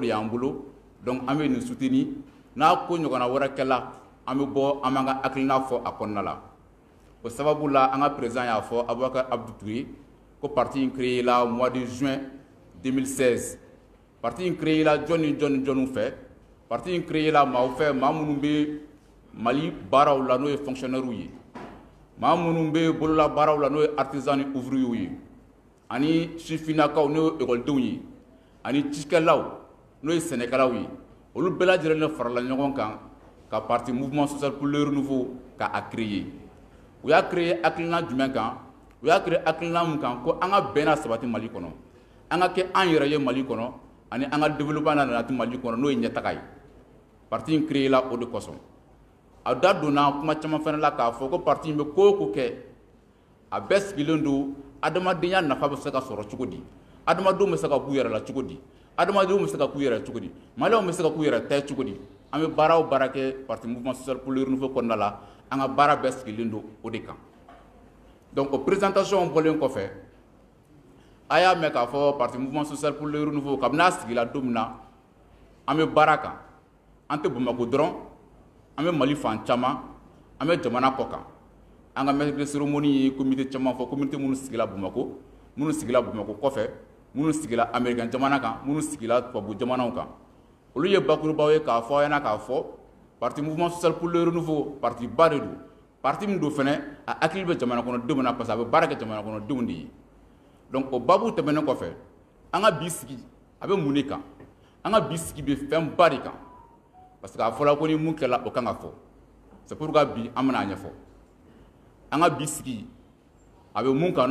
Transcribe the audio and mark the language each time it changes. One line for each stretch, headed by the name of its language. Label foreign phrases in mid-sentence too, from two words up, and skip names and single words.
Bambara: de y'an bolo donc an bɛ nin soutenir n'a ko ɲɔgɔnna wɛrɛ kɛla an bɛ bɔ an b'an ka hakilina fɔ a kɔnɔna la o sababu la an ka président y'a fɔ Abubakar Abdou Touré ko parti in créé la
French: mois de juin
Bambara: 2016 parti in créé la jɔn fɛ parti in créé la maaw fɛ maa minnu bɛ Mali baaraw la n'o ye fonctionnaires ye maa minnu bɛ bolola baaraw la n'o ye artisans ni ouvriers ye ani sifinnakaw n'o ye écoledenw ye ani cikɛlaw n'o ye sɛnɛkɛlaw ye olu bɛɛ lajɛlen de farala ɲɔgɔn kan ka parti mouvement social pour le renouveau ka a créer u y'a créer hakilina jumɛn kan u y'a créer hakilina mun kan ko an ka bɛn na sabati Mali kɔnɔ an ka kɛ an yɛrɛ ye Mali kɔnɔ ani an ka développement na nati Mali kɔnɔ n'o ye ɲɛtaga ye parti in créer la o de kosɔn a da donna kuma caman fana la k'a fɔ ko parti in bɛ ko o ko kɛ a bɛɛ sigilen don adamadenya nafa bɛ se ka sɔrɔ cogo di adamadenw bɛ se ka k'u yɛrɛ la cogo di adamadenw bɛ se ka k'u yɛrɛ cogo di maliyɛnw bɛ se ka k'u yɛrɛ ta cogo di an bɛ baara o baara kɛ parti mouvement social pour le renouveau kɔnɔna la an ka baara bɛɛ sigilen don o de kan donc o présentation bɔlen kɔfɛ a y'a mɛn k'a fɔ parti mouvement social pour le renouveau kabini a sigila don min na an bɛ baara kan an tɛ Bamako dɔrɔn an bɛ Mali fan caman an bɛ jamana kɔ kan an ka
French: maître de cérémonie
Bambara: ye comité caman fɔ comité minnu sigila Bamako kɔfɛ minnu sigila américain jamana kan minnu sigila tubabu jamanaw kan olu ye bakurubaw ye k'a fɔ aw ɲɛna k'a fɔ parti mouvement social pour le renouveau parti ba de don parti min don fɛnɛ a hakili bɛ jamana kɔnɔdenw na
French: parce que
Bambara: a bɛ baara kɛ jamana kɔnɔdenw de ye donc o babu tɛmɛnen kɔfɛ an ka bi sigi a bɛ mun de kan an ka bi sigi bɛ fɛn ba de kan
French: parce que
Bambara: a fɔla ko ni mun kɛla o kan ka fɔ
French: c'est pourquoi
Bambara: bi an bɛna a ɲɛfɔ an ka bi sigi a bɛ mun kan